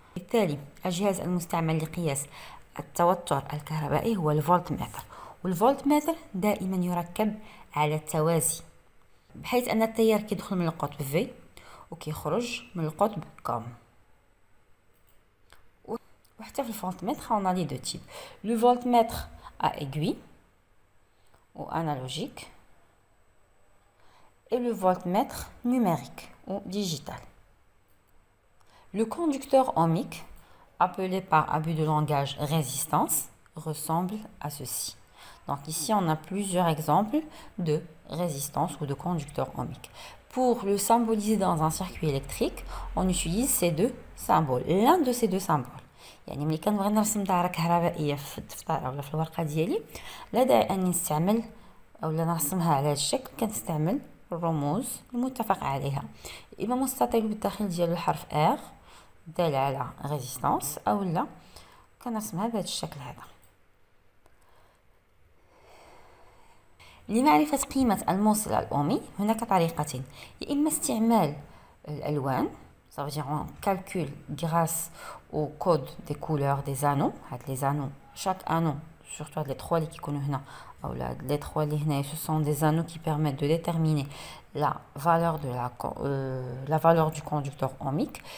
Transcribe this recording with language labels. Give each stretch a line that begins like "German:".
Arabic: بالتالي الجهاز المستعمل لقياس التوتر الكهربائي هو الفولتمتر، والفولتمتر دائما يركب على التوازي بحيث ان التيار كيدخل من القطب في وكيخرج من القطب كوم. وحتى في الفولتمتر
French: on a les deux types، le voltmètre à aiguille ou analogique et le voltmètre numérique ou digital. Le conducteur ohmique, appelé par abus de langage résistance, ressemble à ceci. Donc ici, on a plusieurs exemples de résistance ou de conducteur ohmique. Pour le symboliser dans un circuit électrique, on utilise ces deux symboles. L'un de ces deux symboles.
Arabic: يعني ملي كنبغي نرسم دائرة كهربائية في الدفتر ولا في الورقة ديالي، لا داعي أني نستعمل أولا نرسمها على هذا الشكل، كنستعمل الرموز المتفق عليها، إما مستطيل بالداخل ديالو الحرف R دال على ريزيستانس، او لا كنرسمها بهذا الشكل هذا. لمعرفة قيمة الموصل الأومي هناك طريقتين، يا إما استعمال الألوان،
French: ça veut dire on calcule grâce au code des couleurs des anneaux. هاد les anneaux، chaque anneau surtout les trois
Arabic: اللي كيكونوا هنا او
French: les trois اللي هنا ce sont des anneaux qui permettent de déterminer la valeur de la valeur du conducteur ohmique.